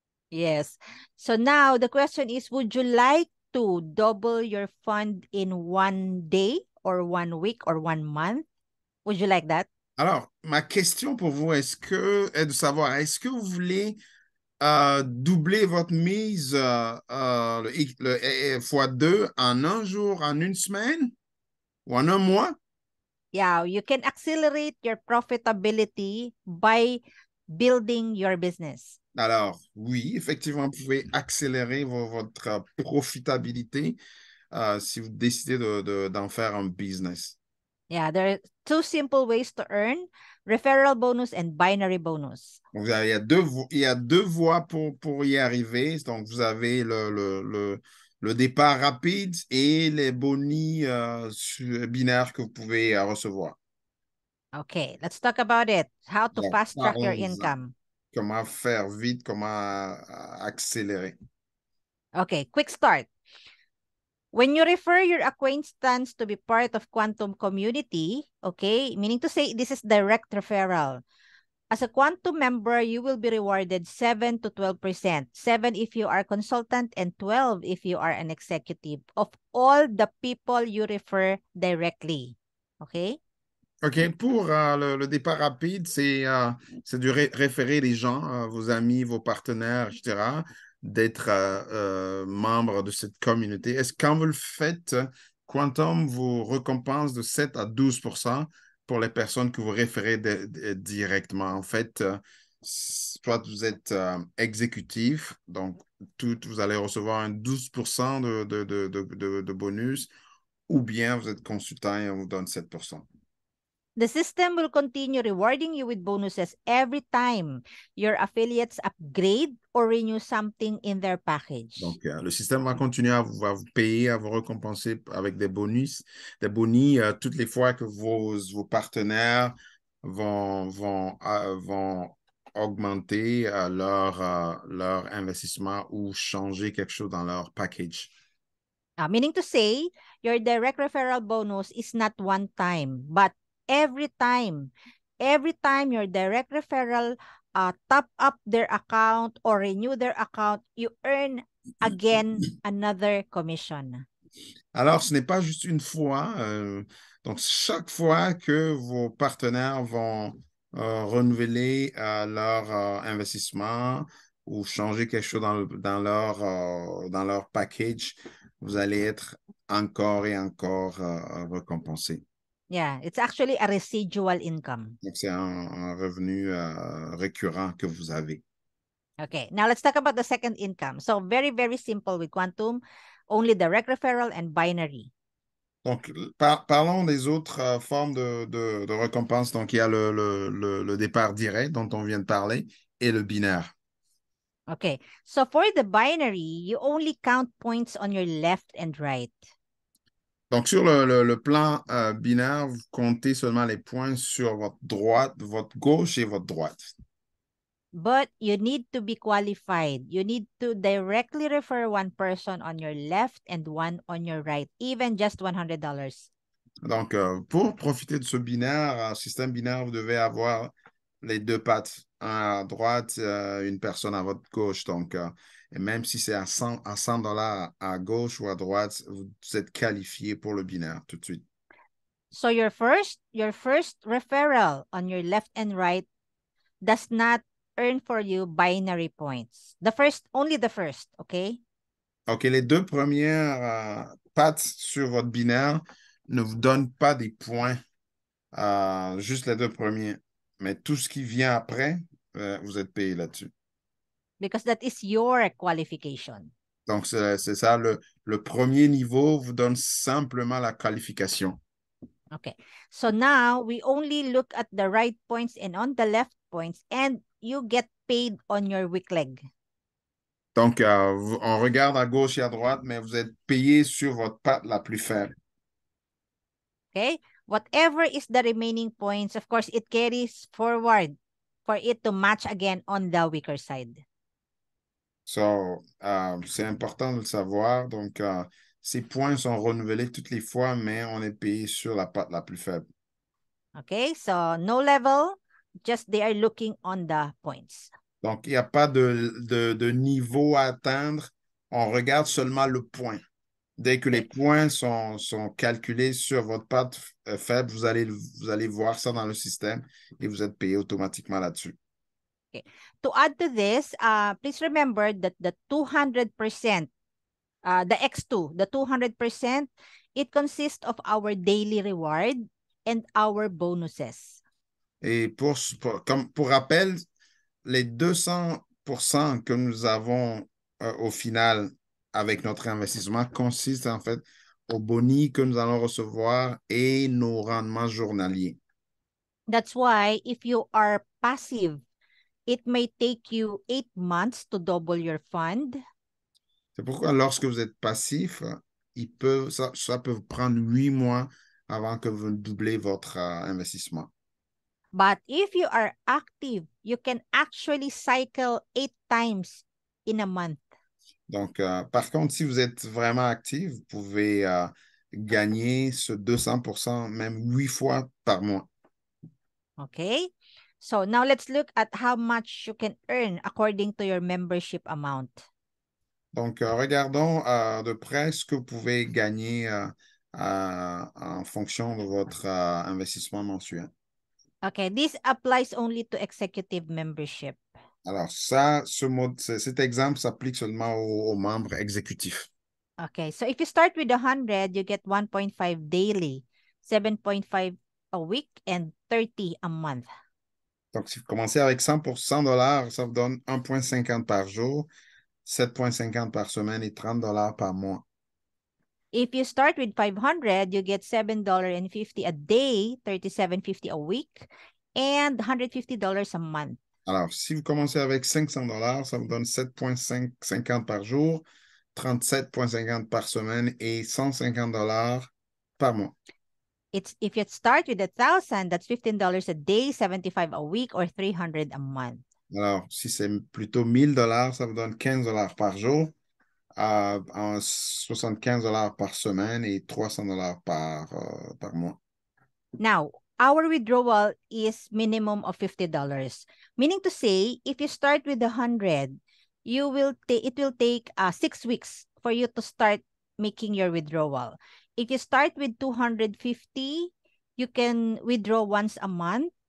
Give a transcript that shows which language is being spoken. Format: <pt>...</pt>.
<en>Yes. So now the question is, would you like to double your fund in 1 day or 1 week or 1 month? Would you like that?</en> <fr>Alors, ma question pour vous est de savoir, est-ce que vous voulez doubler votre mise le x2 en 1 jour, en 1 semaine ou en 1 mois?</fr> <en>Yeah, you can accelerate your profitability by building your business.</en> <fr>Alors, oui, effectivement, vous pouvez accélérer votre profitabilité si vous décidez d'en faire un business.</fr> <en>Yeah, there are 2 simple ways to earn. referral bonus and binary bonus.</en> <fr>Donc, il y a deux voies pour y arriver. Donc, vous avez le départ rapide et les bonus binaires que vous pouvez recevoir.</fr> <en>Okay, let's talk about it. How to</en> <fr>Donc,</fr> <en>fast track your</en> <fr>parlons-en.</fr> <en>income.</en> <fr>Comment faire vite, comment accélérer.</fr> <en>Okay, quick start. When you refer your acquaintance to be part of Quantum community, okay, meaning to say this is direct referral. As a Quantum member, you will be rewarded 7 to 12%. 7 if you are consultant and 12 if you are an executive of all the people you refer directly. Okay?</en> <fr>OK, pour le départ rapide, c'est de référer les gens, vos amis, vos partenaires, etc., d'être membre de cette communauté. Est-ce que quand vous le faites, Quantum vous récompense de 7 à 12% pour les personnes que vous référez directement? En fait, soit vous êtes exécutif, donc vous allez recevoir un 12% de bonus, ou bien vous êtes consultant et on vous donne 7%.</fr> <en>The system will continue rewarding you with bonuses every time your affiliates upgrade or renew something in their package.</en> <fr>Donc, le système va continuer à vous payer, à vous récompenser avec des bonus toutes les fois que vos partenaires vont augmenter leur investissement ou changer quelque chose dans leur package.</fr> <en>Meaning to say, your direct referral bonus is not one time, but every time your direct referral top up their account or renew their account, you earn again another commission.</en> <fr>Alors, ce n'est pas juste une fois. Donc, chaque fois que vos partenaires vont renouveler leur investissement ou changer quelque chose dans leur package, vous allez être encore et encore récompensé.</fr> <en>Yeah, it's actually a residual income.</en> <fr>Donc, c'est un revenu récurrent que vous avez.</fr> <en>Okay, now let's talk about the second income. So very, very simple with Quantum, only direct referral and binary.</en> <fr>Donc, parlons des autres formes de récompense. Donc, il y a le départ direct dont on vient de parler et le binaire.</fr> <en>Okay, so for the binary, you only count points on your left and right.</en> <fr>Donc, sur le plan binaire, vous comptez seulement les points sur votre droite, votre gauche et votre droite.</fr> <en>But you need to be qualified. You need to directly refer one person on your left and one on your right, even just $100.</en> <fr>Donc, pour profiter de ce binaire, système binaire, vous devez avoir les deux pattes, un à droite, une personne à votre gauche. Donc, et même si c'est à 100 dollars à gauche ou à droite, vous êtes qualifié pour le binaire tout de suite.</fr> <en>So your first referral on your left and right does not earn for you binary points. Only the first, okay?</en> <fr>OK, les deux premières pattes sur votre binaire ne vous donnent pas des points, juste les deux premiers. Mais tout ce qui vient après, vous êtes payé là-dessus.</fr> <en>Because that is your qualification.</en> <fr>Donc, c'est ça, le premier niveau vous donne simplement la qualification.</fr> <en>Okay. So now we only look at the right points and on the left points, and you get paid on your weak leg.</en> <fr>Donc, on regarde à gauche et à droite, mais vous êtes payé sur votre patte la plus faible.</fr> <en>Okay? Whatever is the remaining points, of course, it carries forward for it to match again on the weaker side.</en> <fr>So, c'est important de le savoir. Donc, ces points sont renouvelés toutes les fois, mais on est payé sur la patte la plus faible.</fr> <en>Okay? So, no level, just they are looking on the points.</en> <fr>Donc, il n'y a pas de niveau à atteindre. On regarde seulement le point. Dès que les points sont calculés sur votre patte faible, vous allez voir ça dans le système et vous êtes payé automatiquement là-dessus.</fr> <en>Okay. To add to this, please remember that the 200%, the X2, the 200%, it consists of our daily reward and our bonuses.</en> <fr>Et pour rappel, les 200% que nous avons au final avec notre investissement consistent en fait aux bonus que nous allons recevoir et nos rendements journaliers.</fr> <en>That's why if you are passive, it may take you 8 months to double your fund.</en> <fr>C'est pourquoi lorsque vous êtes passif, ça peut vous prendre 8 mois avant que vous doublez votre investissement.</fr> <en>But if you are active, you can actually cycle 8 times in a month.</en> <fr>Donc, par contre, si vous êtes vraiment actif, vous pouvez gagner ce 200%, même 8 fois par mois.</fr> <en>Okay? So now let's look at how much you can earn according to your membership amount.</en> <fr>Donc, regardons de près ce que vous pouvez gagner en fonction de votre investissement mensuel.</fr> <en>Okay, this applies only to executive membership.</en> <fr>Alors, ça, cet exemple s'applique seulement aux membres exécutifs.</fr> <en>Okay, so if you start with 100, you get 1.5 daily, 7.5 a week, and 30 a month.</en> <fr>Donc, si vous commencez avec 100 pour $100, ça vous donne 1,50 par jour, 7,50 par semaine et 30 par mois.</fr> <en>If you start with 500, you get $7.50 a day, 37.50 a week, and $150 a month.</en> <fr>Alors, si vous commencez avec 500 ça vous donne 7,50 par jour, 37,50 par semaine et 150 par mois.</fr> <en>If you start with 1,000, that's $15 a day, 75 a week, or 300 a month.</en> <fr>Alors, si c'est plutôt 1 000 ça vous donne 15 par jour, 75 par semaine et 300 par mois.</fr> <en>Now, our withdrawal is minimum of $50. Meaning to say, if you start with 100, it will take 6 weeks for you to start making your withdrawal. If you start with 250, you can withdraw once a month.</en>